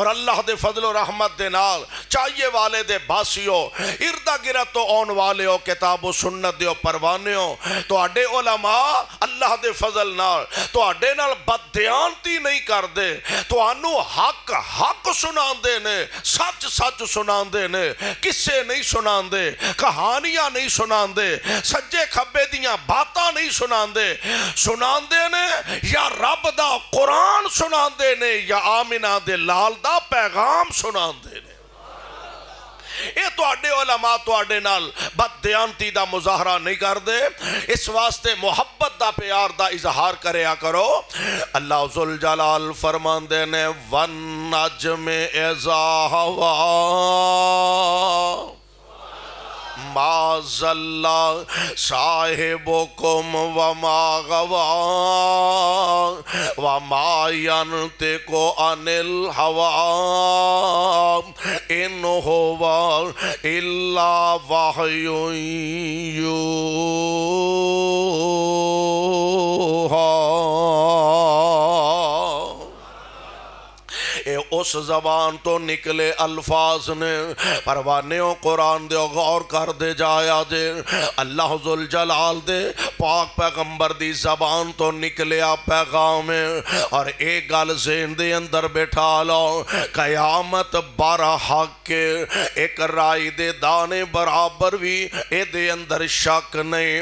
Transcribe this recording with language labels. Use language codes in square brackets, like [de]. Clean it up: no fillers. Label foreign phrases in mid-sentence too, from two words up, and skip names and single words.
[pa] اللہ دے فضل و رحمت دے نال چاہیے والے دے باسیو اردا گرد تو آن والے ہو کتاب و سنت دیو پروانے ہو تواڈے علماء اللہ دے فضل نال تو اڈے نال بددیانتی نہیں کر دے، تو انو حق حق سنان دے نے، سچ سچ سنان دے نے، کسے نہیں سنان دے، کہانیاں نہیں سنان دے، سجے کھبے دیاں باتاں نہیں سنان دے نے، یا رب دا قرآن سنان دے نے، یا آمنہ دے لال دا پیغام سنان دے نے۔ یہ تو اڈے علماء تو اڈے نال بددیانتی دا مظاہرہ نہیں کر دے، اس واسطے محبت دا پیار دا اظہار کریا کرو۔ اللہ ذوالجلال فرماندے نے [ar] وَالنَّجْمِ إِذَا هَوَىٰ ما ضل صاحبكم وما غوى وما ينطق عن الهوى إن هو إلا وحي يوحى۔ [pa] اس زبان تو نکلے الفاظ نے پروانیوں قرآن دے غور کر دے جایا دے، اللہ ذوالجلال دے پاک پیغمبر دی زبان تو نکلیا پیغام ہے، اور ایک گل ذہن دے اندر بٹھا لو، قیامت برحق کے ایک رائی دے دانے برابر بھی اے دے اندر شک نہیں۔